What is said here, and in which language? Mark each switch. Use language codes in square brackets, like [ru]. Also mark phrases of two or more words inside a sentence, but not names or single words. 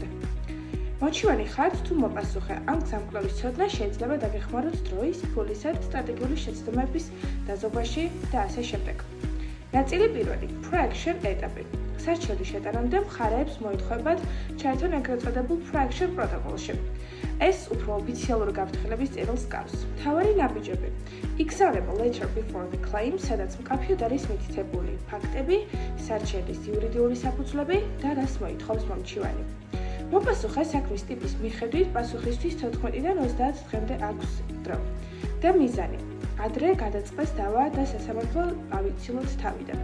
[ka] მოჩივანი ხართ თუ მოპასუხე, ამ გზამკვლევის ცოდნა შეიძლება დაგეხმაროთ დროის, ფულისა და სტრატეგიული შეცდომების დაზოგვაში და ასე შემდეგ. ნაწილი პირველი, Pro-Action ეტაპი. სარჩელის შეტანამდე მხარეებს მოითხოვებათ ჩაერთონ ეგრეთ წოდებულ Pro-Action პროტოკოლში. ეს უფრო ოფიციალური გაფრთხილების წერილს გავს. მთავარი ნაბიჯები. იგზავნება [en] letter before the claim, [ka] სადაც მკაფიოდ არის მითითებული ფაქტები, სარჩელის იურიდიული საფუძვლები და რას მოითხოვს მომჩივანი. მოპასუხე საქმის ტიპის მიხედვით პასუხისთვის 14-დან 30 დღემდე აქვს დრო. და მიზანი. ადრე გადაწყდეს დავა და სასამართლო ავიცილოთ თავიდან.